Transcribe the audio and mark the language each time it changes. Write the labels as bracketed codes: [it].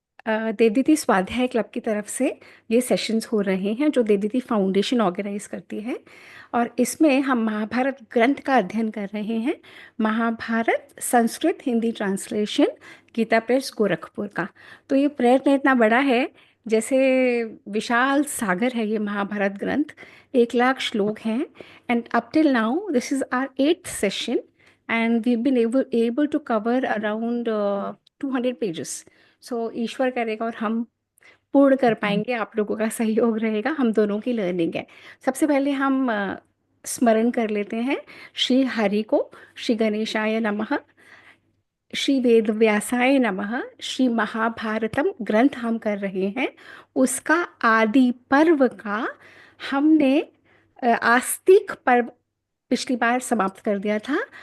[hi] देवदीति स्वाध्याय क्लब की तरफ से ये सेशंस हो रहे हैं जो देवदीति फाउंडेशन ऑर्गेनाइज करती है। और इसमें हम महाभारत ग्रंथ का अध्ययन कर रहे हैं। महाभारत संस्कृत हिंदी ट्रांसलेशन, गीता प्रेस गोरखपुर का। तो ये प्रयत्न इतना बड़ा है, जैसे विशाल सागर है ये महाभारत ग्रंथ। 1 लाख श्लोक हैं। And up till now this is our 8th session, [en] and we've been able to cover around 200 pages. [hi] सो ईश्वर करेगा और हम पूर्ण कर पाएंगे, आप लोगों का सहयोग रहेगा, हम दोनों की लर्निंग है। सबसे पहले हम स्मरण कर लेते हैं श्री हरि को। श्री गणेशाय नमः, श्री वेद व्यासाय नमः। श्री महाभारतम ग्रंथ हम कर रहे हैं, उसका आदि पर्व का हमने आस्तिक पर्व पिछली बार समाप्त कर दिया था।